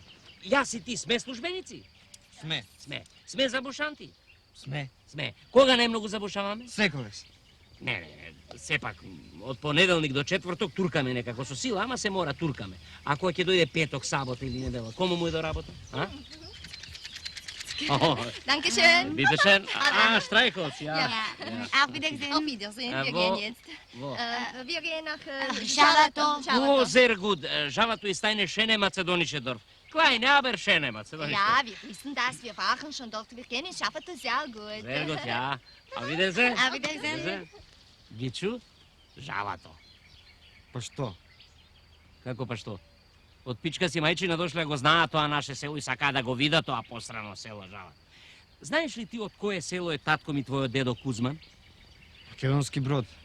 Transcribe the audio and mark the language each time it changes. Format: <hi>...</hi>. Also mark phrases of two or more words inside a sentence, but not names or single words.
<mk>Јас и ти сме службеници? Сме. Сме забушанти? Сме. Кога најмногу забушаваме? Секогаш. Не, сепак, од понеделник до четврток туркаме некако со сила, ама се мора туркаме. А кога ќе дојде петок, сабота или недела, кому му е до работа? А?</mk> <de>Dankeschön. Bitteschön. Streichholz, ja. Auf Wiedersehen. Auf Wiedersehen. Wir wo? gehen jetzt. Wo? Wir gehen nach Schalato. О, sehr gut. Žavatu ist eine schöne mazedonische Dorf. Kleine, aber schöne mazedonische Ja, Dorf. wir wissen das. Wir waren schon dort. Wir kennen Schalato sehr gut. Sehr gut, ja. Auf Wiedersehen. Auf Wiedersehen.</de> <mk>Гичу, Žavato. Па што? Како па што? Од пичка си мајчина дошле го знаат тоа наше село и сака да го видат тоа посрано село Жава. Знаеш ли ти од кое село е татко ми твојот дедо Кузман? Македонски брод.</mk>